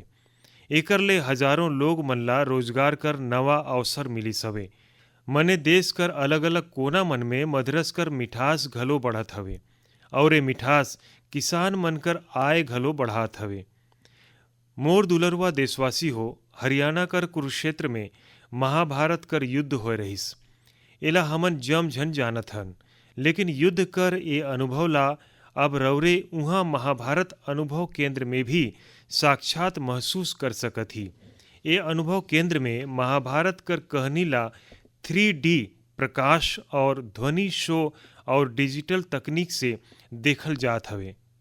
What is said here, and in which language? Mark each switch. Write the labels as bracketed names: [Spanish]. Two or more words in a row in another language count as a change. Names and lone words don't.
[Surgujia] एकर ले हजारों लोग मन ला रोजगार कर नवा अवसर मिलिस हवे। मने देश कर अलग अलग कोना मन में मधरस कर मिठास घलो बढ़त हवे और ये मिठास किसान मन कर आय घलो बढ़ात हवे। मोर दुलरवा देशवासी हो, हरियाणा कर कुरुक्षेत्र में महाभारत कर युद्ध होए रहिस। एला हमन जम झन जानत हन, लेकिन युद्ध कर ये अनुभव ला अब रौरे उहाँ महाभारत अनुभव केंद्र में भी साक्षात महसूस कर सकत ही। ये अनुभव केंद्र में महाभारत कर कहानी ला 3D प्रकाश और ध्वनि शो और डिजिटल तकनीक से देखल जात हवे।